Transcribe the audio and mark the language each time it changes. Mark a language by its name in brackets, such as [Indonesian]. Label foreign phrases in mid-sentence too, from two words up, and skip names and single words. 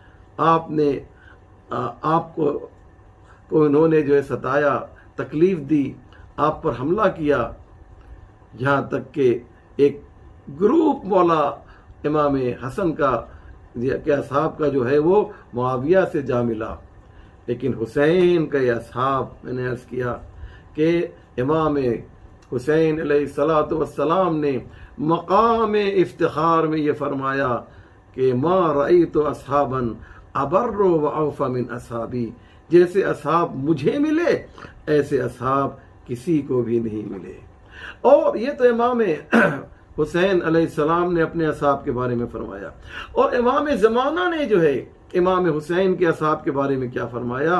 [Urdu] آپ کو انہوں نے جو ہے ستایا، تکلیف دی، آپ پر حملہ کیا، یہاں تک کہ ایک گروپ مولا امام حسن کا کہ اصحاب کا جو ہے وہ معاویہ سے جا ملا۔ لیکن حسین کا یہ اصحاب، میں نے عرض کیا کہ امام حسین [Arabic] علیہ السلام [Urdu] نے مقام افتخار میں یہ فرمایا کہ [Arabic] ما رأیت اصحابا ابر و اوفا من اصحابی، [Urdu] جیسے اصحاب مجھے ملے ایسے اصحاب کسی کو بھی نہیں ملے۔ اور یہ تو امام حسین [Arabic] علیہ السلام [Urdu] نے اپنے اصحاب کے بارے میں فرمایا، اور امام زمانہ نے جو ہے امام حسین کے اصحاب کے بارے میں کیا فرمایا؟